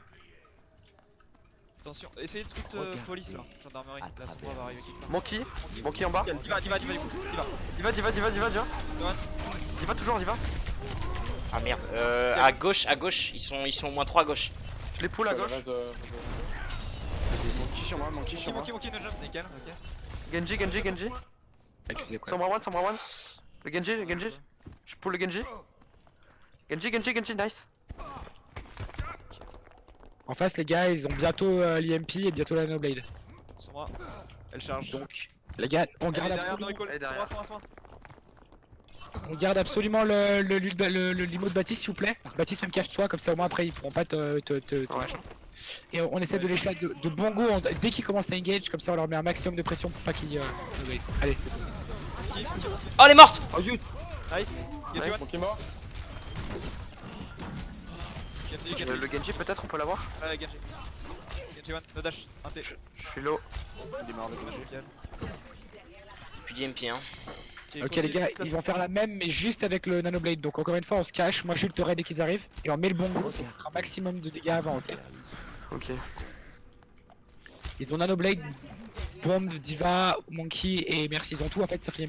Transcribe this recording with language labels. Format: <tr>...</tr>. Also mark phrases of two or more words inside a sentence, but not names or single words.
<fr>Attention, essayez de scout police là, gendarmerie. La Sombra va arriver quelque part. Monkey en bas. Diva du coup, Diva. Diva toujours. Ah merde. À gauche, ils sont au moins 3 à gauche. Je les pull à gauche. Monkey sur moi, Monkey sur moi.</fr> <en>Monkey no jump,</en> <fr>nickel, ok. Genji. Mec, tu faisais quoi? Sombra one. Le Genji. Je pull le Genji. Genji, nice. En face, les gars, ils ont bientôt l'IMP et bientôt la No Blade. Sombra, elle charge. Donc, les gars, on Elle est garde derrière, absolument,</fr> <en>no recall.</en> <fr>Elle est derrière. Sombra. on garde absolument le limo de Baptiste, s'il vous plaît. Baptiste, même cache-toi, comme ça au moins après ils pourront pas te machin. Et on essaie de les shot de bon go dès qu'ils commencent à engage, comme ça on leur met un maximum de pression pour pas qu'ils. Allez, Oh, elle est morte!</fr> <en>Oh, you.</en> <fr>Nice. Genji Mon one. qui est mort. Genji, Le Genji peut-être, on peut l'avoir? Ouais,</fr> <en>Genji. Genji one, no dash,</en> <fr>un T. Je suis low. Il est mort le Genji. Plus d'IMP hein. Ok les gars, ils vont faire la même mais juste avec le Nanoblade. Donc encore une fois on se cache, moi je ulterai dès qu'ils arrivent et on met le bon goût pour faire un maximum de dégâts avant, ok? Ok. Ils ont Nanoblade, Bomb, Diva, Monkey et Merci, ils ont tout en fait sauf l'IMP.</fr>